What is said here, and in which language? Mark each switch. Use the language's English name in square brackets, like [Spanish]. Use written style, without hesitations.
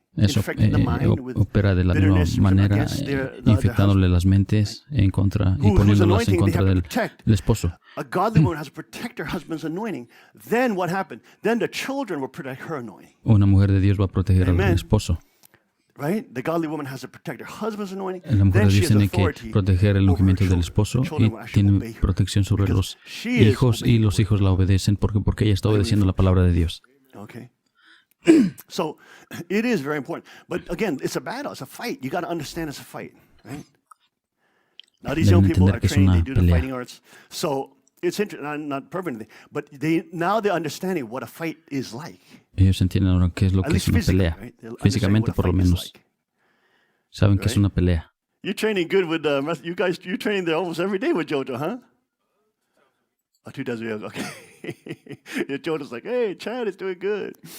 [Spanish] Eso opera de la misma manera, infectándole las mentes en contra y poniéndolas en contra del esposo. [English] A godly woman has to protect her husband's anointing. Then what happened? Then the children will protect her anointing. [Spanish] Una mujer de Dios va a proteger al esposo. [English] Right? The godly woman has to protect her husband's anointing. [Spanish] La mujer de Dios tiene que proteger el ungimiento del esposo y tiene protección sobre los hijos y los hijos la obedecen porque ella está obedeciendo la palabra de Dios. [English] Okay. So it is very important. But again, it's a battle, it's a fight. You got to understand it's a fight, right? Now these young people are trained, they do the fighting arts. So it's interesting, not perfectly, but now they're understanding what a fight is like. [Spanish] Ellos entienden ahora qué es lo que es una pelea. Físicamente, por lo menos. Saben que es una pelea. [English] You're training good with you guys. You train there almost every day with Jojo, huh? 2 days a week, okay. Jojo's like, hey, Chad is doing good.